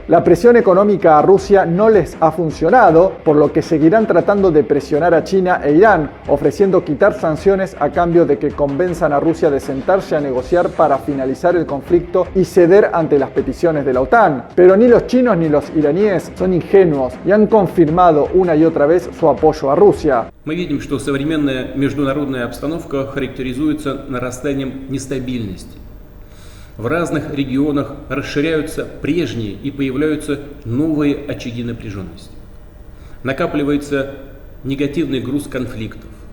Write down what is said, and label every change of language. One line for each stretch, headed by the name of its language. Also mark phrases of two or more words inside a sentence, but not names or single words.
Spanish: La presión económica a Rusia no les ha funcionado, por lo que seguirán tratando de presionar a China e Irán, ofreciendo quitar sanciones a cambio de que convenzan a Rusia de sentarse a negociar para finalizar el conflicto y ceder ante las peticiones de la OTAN. Pero ni los chinos ni los iraníes son ingenuos y han confirmado una y otra vez su apoyo a Rusia.
Russian: Мы видим, что современная международная обстановка характеризуется нарастанием нестабильности. В разных регионах расширяются прежние и появляются новые очаги напряженности. Накапливается негативный груз конфликтов.